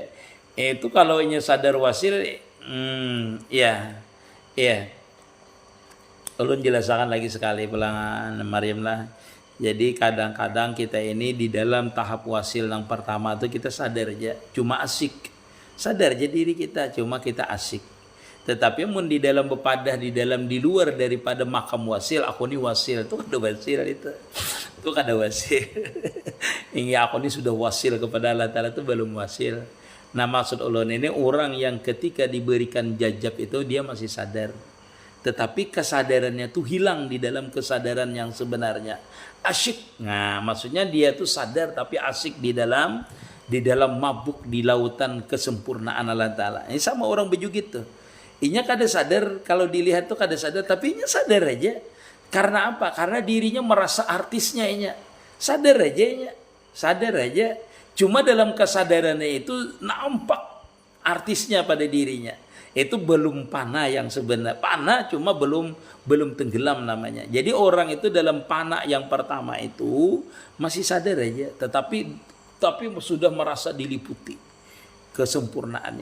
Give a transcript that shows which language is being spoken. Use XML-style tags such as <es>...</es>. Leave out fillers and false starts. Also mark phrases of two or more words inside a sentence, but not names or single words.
<bjn>Itu kalau inya sadar wasil, ya. Ulun jelaskan lagi sekali pelangan Maryam lah.</bjn> <id>Jadi kadang-kadang kita ini di dalam tahap wasil yang pertama itu kita sadar aja, cuma asik. Sadar aja diri kita, cuma kita asik.</id> <bjn>Tetapi mun di dalam bepadah, di luar daripada makam wasil, aku ini wasil, itu kada wasil itu.</bjn> <id>Itu kada wasil. Hingga aku ini sudah wasil kepada Allah Ta'ala itu belum wasil. Nah maksud ulun ini orang yang ketika diberikan jajab itu dia masih sadar. Tetapi kesadarannya tuh hilang di dalam kesadaran yang sebenarnya. Asyik. Nah, maksudnya dia tuh sadar tapi asyik di dalam mabuk di lautan kesempurnaan Allah Ta'ala.</id> <bjn>Ini sama orang begitu tuh. Inya kada sadar, kalau dilihat tuh kada sadar, tapi inya sadar aja.</bjn> <id>Karena apa? Karena dirinya merasa artisnya inya.</id> <bjn>Sadar aja inya. Sadar aja.</bjn> <id>Cuma dalam kesadarannya itu nampak artisnya pada dirinya. Itu belum pana yang sebenarnya. Pana cuma belum tenggelam namanya. Jadi orang itu dalam pana yang pertama itu masih sadar aja, tetapi sudah merasa diliputi kesempurnaannya.</id>